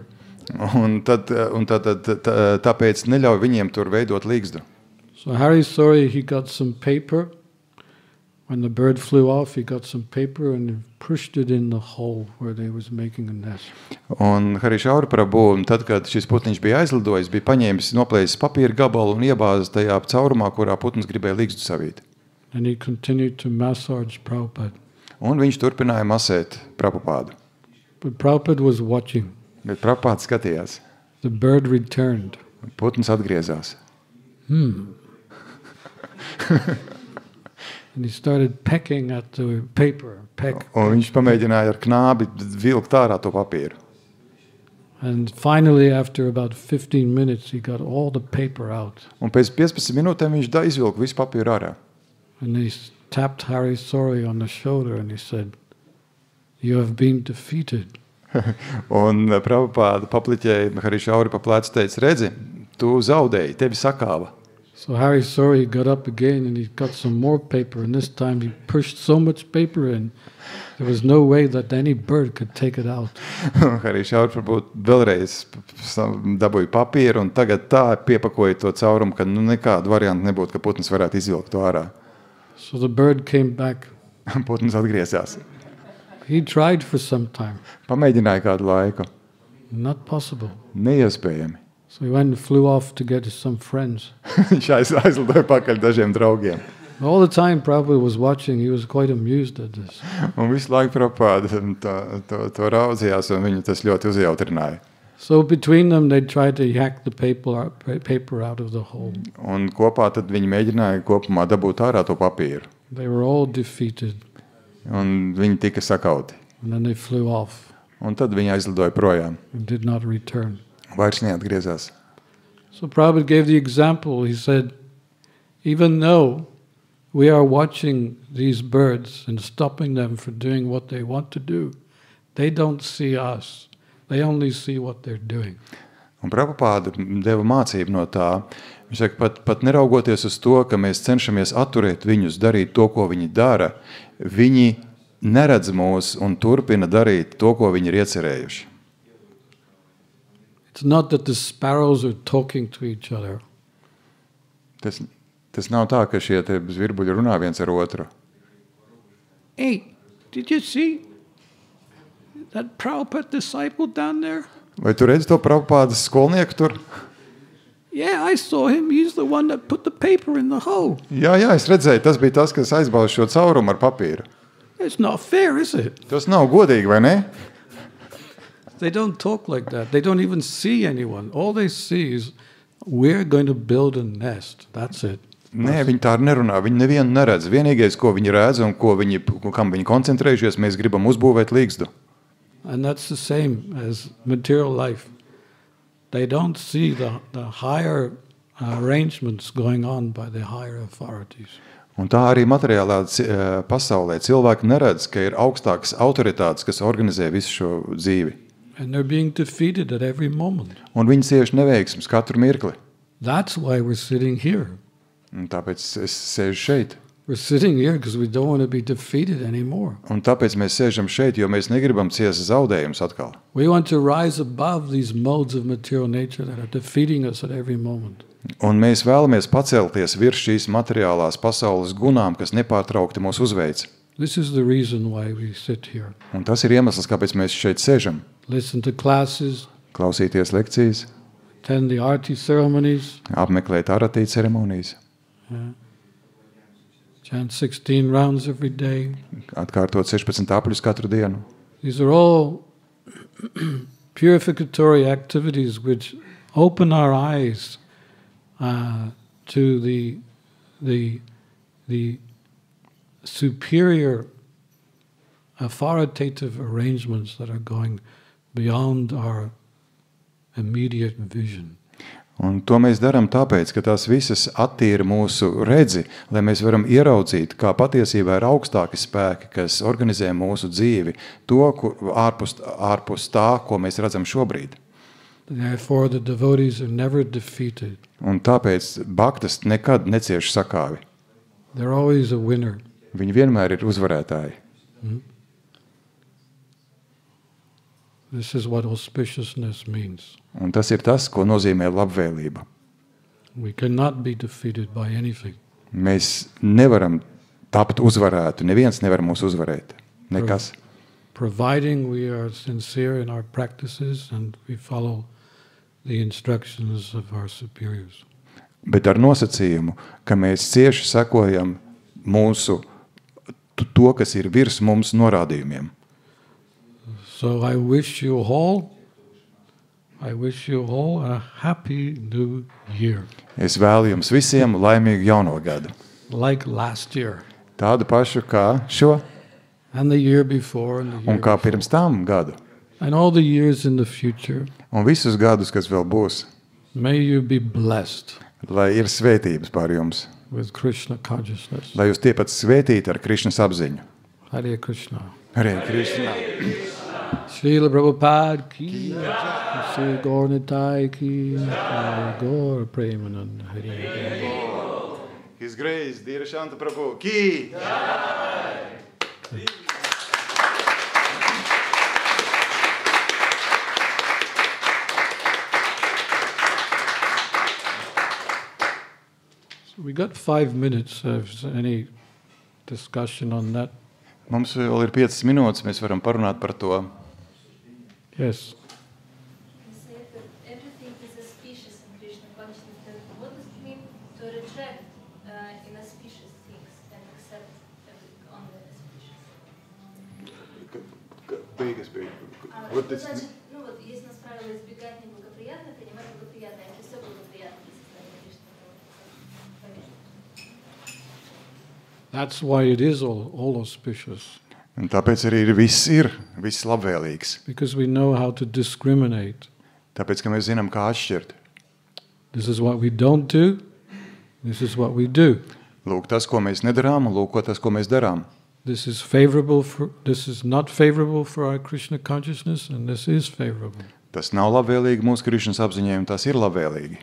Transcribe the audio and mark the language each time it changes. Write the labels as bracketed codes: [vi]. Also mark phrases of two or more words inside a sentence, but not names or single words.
[lv] Un tāpēc neļauj viņiem tur veidot līgzdu. [en] So Hari Sori, he got some paper. When the bird flew off, he got some paper and he pushed it in the hole where they was making a nest. [lv] Un Hari Šauri Prabhu, tad, kad šis putniņš bija aizlidojis, bija paņēmis, noplēsis papīra gabalu un iebāzis tajā caurumā, kurā putns gribēja līgstu savīt. [en] And he continued to massage Prabhupada. [lv] Un viņš turpināja masēt Prabhupādu. [en] But Prabhupada was watching. [lv] Bet Prabhupāds skatījās. [en] The bird returned. [lv] Putns atgriezās. [en] And he started pecking at the paper. [lv] Un viņš pamēģināja ar knābi vilkt ārā to papīru. [en] And finally, after about 15 minutes, he got all the paper out. [lv] Un pēc 15 minūtēm viņš izvilka visu papīru ārā. [en] And he tapped Hari Sori on the shoulder and he said, "You have been defeated." [lv] Un Prabhupāda papliķēja Hari Šauri pa plecu, teica, redzi, tu zaudēji, tevi sakāva. [en] So Hari Sori got up again and he got some more paper, and this time he pushed so much paper in, there was no way that any bird could take it out. [lv] Hari Šauri varbūt vēlreiz dabūja papīru un tagad tā piepakoja to caurumu, ka nekādu variantu nebūtu, ka putns varētu izvilkt to ārā. [en] So the bird came back. [lv] Putns atgriezās. [en] He tried for some time. [lv] Pamēģināja kādu laiku. [en] Not possible. [lv] Neiespējami. [en] So he went and flew off to get some friends. [lv] Viņš aizlidoja pakaļ dažiem draugiem. [en] All the time Prabhupada was watching, he was quite amused at this. [lv] Un visu laiku Prabhupāda to raudzījās un viņu tas ļoti uzjautrināja. [en] So between them they tried to hack the paper out of the hole. [lv] Un kopā tad viņi mēģināja kopumā dabūt ārā to papīru. [en] They were all defeated. [lv] Un viņi tika sakauti. [en] And then they flew off. [lv] Un tad viņi aizlidoja projām. [en] And did not return. [lv] Vairs neatgriezās. [en] So Prabhupada gave the example. He said, even though we are watching these birds and stopping them for doing what they want to do, they don't see us. They only see what they're doing. [lv] Un Prabhupāda deva mācību no tā. Viņš saka, pat neraugoties uz to, ka mēs cenšamies atturēt viņus darīt to, ko viņi dara, viņi neredz mūs un turpina darīt to, ko viņi ir iecerējuši. [en] It's not that the sparrows are talking to each other. [lv] Tas nav tā, ka šie te zvirbuļi runā viens ar otru. [en] Hey, did you see that Prabhupada disciple down there? [lv] Vai tu redzi to Prabhupādas skolnieku tur? [en] Yeah, I saw him. He's the one that put the paper in the hole. [lv] Jā, es redzēju, tas bija tas, kas aizbāza šo caurumu ar papīru. [en] It's not fair, is it? [lv] Tas nav godīgi, vai ne? [en] They don't talk like that. They don't even see anyone. All they see is, we're going to build a nest. That's it. [lv] Nē, viņi tā nerunā. Viņi nevienu neredz. Vienīgais, ko viņi redz un kam viņi koncentrējušies, mēs gribam uzbūvēt līgzdu. [en] And that's the same as material life. They don't see the higher arrangements going on by the higher authorities. [lv] Un tā arī materiālā pasaulē cilvēki neredz, ka ir augstākas autoritātes, kas organizē visu šo dzīvi. [en] And they're being defeated at every moment. [lv] Un viņi cieši neveiksmes katru mirkli. [en] That's why we're sitting here. [lv] Un tāpēc es sēžu šeit. [en] We're sitting here because we don't want to be defeated anymore. [lv] Un tāpēc mēs sēžam šeit, jo mēs negribam ciest zaudējumus atkal. [en] We want to rise above these modes of material nature that are defeating us at every moment. [lv] Un mēs vēlamies pacelties virs šīs materiālās pasaules gunām, kas nepārtraukti mūs uzveic. [en] This is the reason why we sit here. [lv] Un tas ir iemesls, kāpēc mēs šeit sēžam. [en] Listen to classes, [lv] Klausīties lekcijas, [en] attend the arati ceremonies, [lv] apmeklēt aratī ceremonijas, [en] chant 16 rounds every day. [lv] atkārtot 16 apļus katru dienu. [en] These are all purificatory activities which open our eyes to the superior authoritative arrangements that are going beyond our immediate vision. [lv] Un to mēs darām tāpēc, ka tās visas attīra mūsu redzi, lai mēs varam ieraudzīt, kā patiesībā ir augstāki spēki, kas organizē mūsu dzīvi, to ārpus tā, ko mēs redzam šobrīd. [en] Therefore, the devotees are never defeated. [lv] Un tāpēc bhaktas nekad necieš sakāvi. [en] They're always a winner. [lv] Viņi vienmēr ir uzvarētāji. [en] This is what auspiciousness means. [lv] Un tas ir tas, ko nozīmē labvēlība. [en] We cannot be defeated by anything. [lv] Mēs nevaram tapt uzvarēti, neviens nevar mūs uzvarēt. Nekas. [en] Providing we are sincere in our practices and we follow the instructions of our superiors. [lv] Bet ar nosacījumu, ka mēs cieši sekojam mūsu to, kas ir virs mums norādījumiem. [en] So I wish you all a happy new year. [lv] Es vēlu jums visiem laimīgu jauno gadu. [en] Like last year. [lv] Tādu pašu kā šo [en] And the year before. And the year [lv] un kā [en] before. [lv] pirms tam gadu. [en] And all the years in the future. [lv] Un visus gadus, kas vēl būs. [en] May you be blessed. [lv] Lai ir svētības pār jums. [en] With Krishna consciousness. [lv] Lai jūs tiepat svētīti ar Krišnas apziņu. [en] Hare Krishna. [lv] Hare Krishna. [en] Srila Prabhupada ki, Sri Gaur Nitai ki, Gaur Premanand Hare. His Grace, Dheera Shanta Prabhu ki. So we got 5 minutes. If there's any discussion on that. [lv] Mums vēl ir 5 minūtes, mēs varam parunāt par to. [en] Yes. You said that everything is auspicious in Krishna consciousness. What does it mean to reject inauspicious things and accept only auspicious? [ru] Что значит, ну вот есть у нас правило избегать неблагоприятное, принимать благоприятное, это все благоприятное состояние Кришны. [en] That's why it is all auspicious. [lv] Un tāpēc arī viss labvēlīgs. [en] Because we know how to discriminate. [lv] Tāpēc, ka mēs zinām, kā atšķirt. [en] This is what we don't do. This is what we do. [lv] Lūk, tas, ko mēs nedarām, un lūk, tas, ko mēs darām. [en] This is not favorable for our Krishna consciousness, and this is favorable. [lv] Tas nav labvēlīgi mūsu Krišnas apziņai, un tas ir labvēlīgi.